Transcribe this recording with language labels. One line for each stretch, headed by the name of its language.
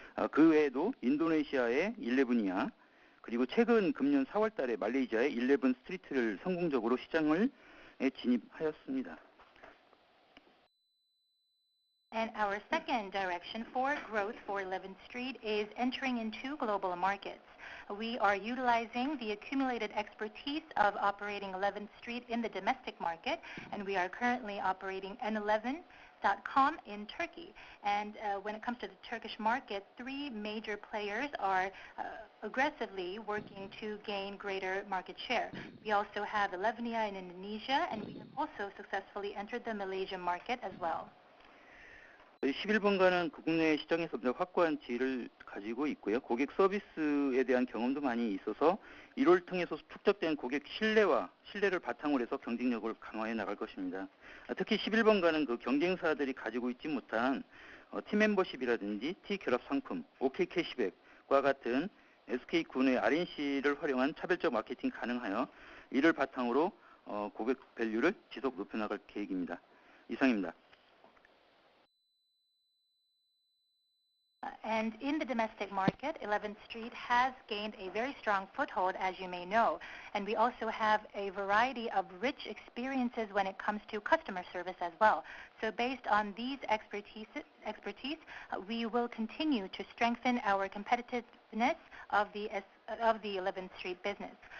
Korean: 그 외에도 인도네시아의 11이야, 그리고 최근 금년 4월 달에 말레이시아의 11 스트리트를 성공적으로 시장을 진입하였습니다.
English: And our second direction for growth for 11th Street is entering into global markets. We are utilizing the accumulated expertise of operating 11th Street in the domestic market, and we are currently operating N11.com in Turkey. And when it comes to the Turkish market, three major players are aggressively working to gain greater market share. We also have 11ia in Indonesia, and we have also successfully entered the Malaysian market as well.
Korean: 11번가는 국내 시장에서 확고한 지위를 가지고 있고요. 고객 서비스에 대한 경험도 많이 있어서 이를 통해서 축적된 고객 신뢰를 바탕으로 해서 경쟁력을 강화해 나갈 것입니다. 특히 11번가는 그 경쟁사들이 가지고 있지 못한 팀 멤버십이라든지 T 결합 상품, OK 캐시백과 같은 SK군의 RNC를 활용한 차별적 마케팅 가능하여 이를 바탕으로 고객 밸류를 지속 높여나갈 계획입니다. 이상입니다.
English: And in the domestic market, 11th Street has gained a very strong foothold, as you may know. And we also have a variety of rich experiences when it comes to customer service as well. So based on these expertise, we will continue to strengthen our competitiveness of the 11th Street business.